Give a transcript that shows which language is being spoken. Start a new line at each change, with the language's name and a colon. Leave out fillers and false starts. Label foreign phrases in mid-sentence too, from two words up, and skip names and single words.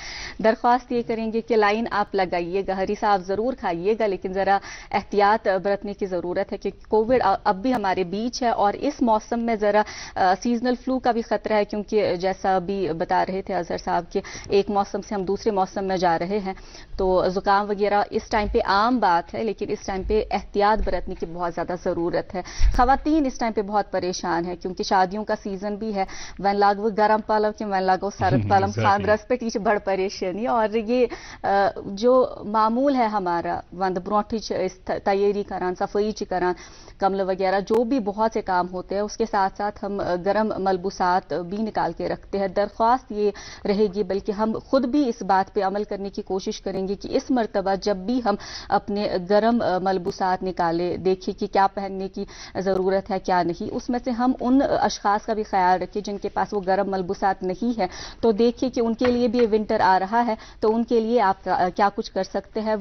Urdu: درخواست یہ کریں گے کہ لائن آپ لگائیے گا, ہریسا آپ ضرور کھائیے گا لیکن ذرا احتیاط برتنے کی ضرورت ہے کیونکہ کووڈ اب بھی ہمارے بیچ ہے اور اس موسم میں ذرا
English: seasonal flu
Urdu: کا بھی خطرہ ہے کیونکہ جیسا ابھی بتا رہے تھے اظہر صاحب کہ ایک موسم سے ہم دوسرے موسم میں جا رہے ہیں تو زکام وغیرہ اس ٹائم پہ عام بات ہے لیکن اس ٹائم پہ احتیاط برتنے کی بہت زیادہ ضرورت ہے. خواتین اس ٹائم پہ بہت پریشان ہیں کیونکہ شادیوں کا سیزن بھی ہے.
Kashmiri: وین لاگو گرم پالو کہ وین لاگو سرد پالم خاندرس پہ
Urdu: یہ بڑ پریشانی اور یہ جو معمول ہے ہمارا
Kashmiri: وند برونٹھ تیاری کران صفائی کران
Urdu: کمل وغیرہ جو بھی بہت سے کام ہوتے ہیں اس کے ساتھ ساتھ ہم گرم ملبوسات بھی نکال کے رکھتے ہیں. درخواست یہ رہے گی بلکہ ہم خود بھی اس بات پہ عمل کرنے کی کوشش کریں گے کہ اس مرتبہ جب بھی ہم اپنے گرم ملبوسات نکالے دیکھیں کہ کیا پہننے کی ضرورت ہے کیا نہیں, اس میں سے ہم ان اشخاص کا بھی خیال رکھیں جن کے پاس وہ گرم ملبوسات نہیں ہے تو دیکھیں کہ ان کے لیے بھی ونٹر آ رہا ہے تو ان کے لیے آپ کیا کچھ کر سکتے ہیں.